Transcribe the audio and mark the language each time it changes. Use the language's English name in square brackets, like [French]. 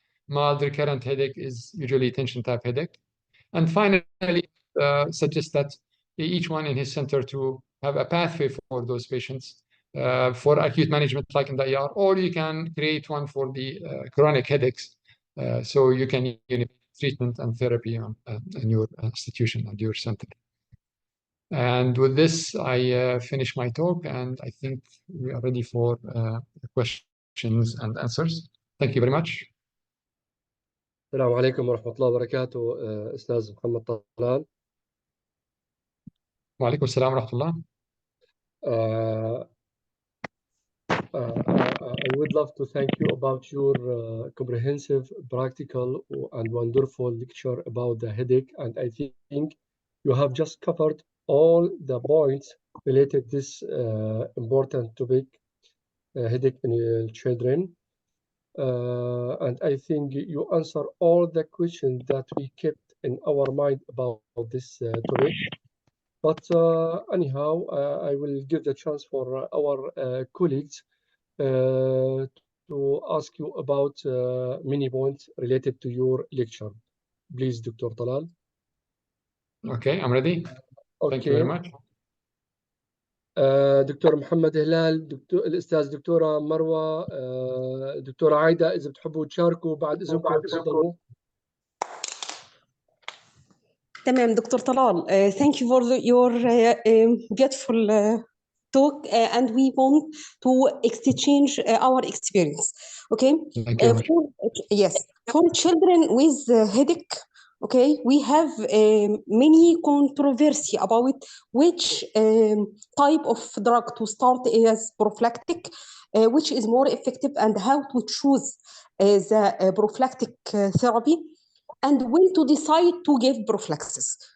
[English] Mild recurrent headache is usually tension type headache. And finally, suggest that each one in his center to have a pathway for those patients for acute management like in the ER, or you can create one for the chronic headaches. So you can unite treatment and therapy in your institution and your center. And with this, I finish my talk, and I think we are ready for questions and answers. Thank you very much. [Arabic] السلام عليكم ورحمة الله وبركاته أستاذ محمد طلال. وعليكم السلام ورحمة الله. [English] I would love to thank you about your comprehensive, practical, and wonderful lecture about the headache. And I think you have just covered all the points related to this important topic, headache in children. And I think you answer all the questions that we kept in our mind about this topic. But anyhow, I will give the chance for our colleagues to ask you about many points related to your lecture. Please, Dr. Talal. Okay, I'm ready. Okay. Thank you very much. [Arabic] دكتور محمد هلال، الأستاذ دكتورة مروة، دكتورة عايدة، إذا بتحبوا تشاركوا بعد إذنكم تفضلوا. تمام دكتور طلال. [English] Thank you for your beautiful talk, and we want to exchange our experience. Okay. Thank you. For children with headache, okay, we have many controversy about which type of drug to start as prophylactic, which is more effective, and how to choose the prophylactic therapy, and when to decide to give prophylaxis.